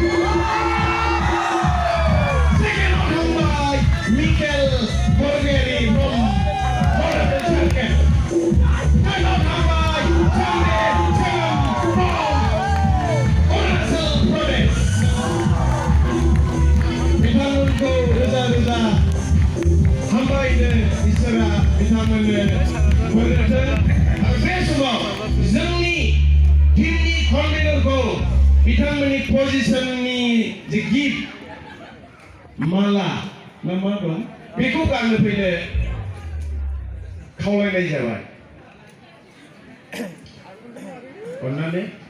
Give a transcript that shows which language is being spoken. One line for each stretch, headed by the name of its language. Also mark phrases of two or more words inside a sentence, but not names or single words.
English: Second on by Mikel Borgeri from Honorable Champion. Third on by Chande Changam from Arunachal Pradesh.
Bodo: बिथांमोनखौ रोजा रोजा हामबायनो इसोरा बिथांमोननो बोरथों आरो बे समाव जोंनि टीमनि कन्वेनरखौ बिथांमोननि पजिशननि जे गिफ्ट माला ना मा दं बेखौ गाननो फैनो खावलायनाय जाबाय अन्नानै